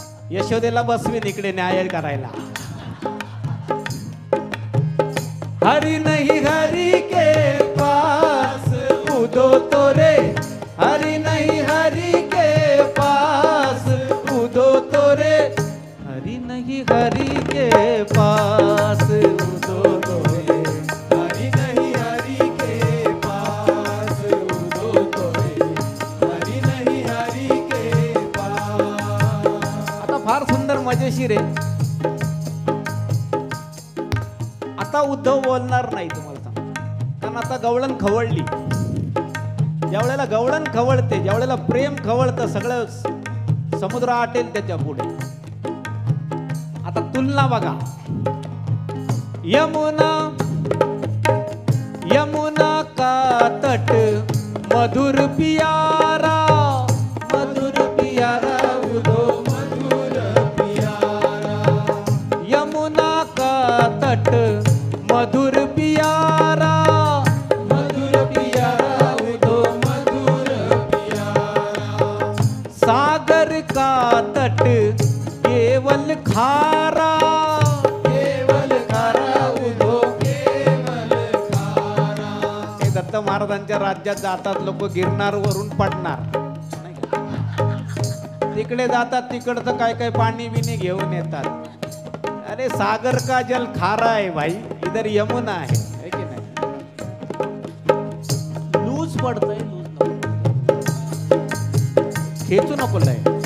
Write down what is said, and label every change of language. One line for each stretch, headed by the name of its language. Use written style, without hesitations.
Marathi: यशोदेला बसवीन इकडे न्याय करायला.
Hindi: हरि नहीं हरि के पास, उधो तोरे हरि नहीं हरि के पास, उधो तोरे हरि नहीं हरि के पास. उधो तोरे हरि नहीं हरि के पास, उधो तोरे हरि नहीं हरि के पास.
Marathi: आता फार सुंदर मजेशीर आहे. आता उद्धव बोलणार नाही तुम्हाला सांग, कारण आता गवळण खवळली. ज्या वेळेला गवळण खवळते, ज्या वेळेला प्रेम खवळतं, सगळं समुद्र आटेल त्याच्या पुढे. आता तुलना बघा.
Hindi: यमुना यमुना का तट मधुर पियारा, मधुर पियारा. उधो मधुर प्यारा. यमुना का तट मधुर पियारा, मधुर प्यारा. उधो मधुर प्यारा. सागर का तट केवल खारा, केवल खारा. उधो केवल खारा.
Marathi: हे दत्त महाराजांच्या राज्यात जातात लोक, गिरनार वरून पडणार नाही का? तिकडे जातात, तिकडचं काय काय पाणी बिनी घेऊन येतात.
Hindi: अरे सागर का जल खारा है भाई, इधर यमुना है की नाही?
Marathi: लूज पडतंय, लूज नको, खेचू नको लय.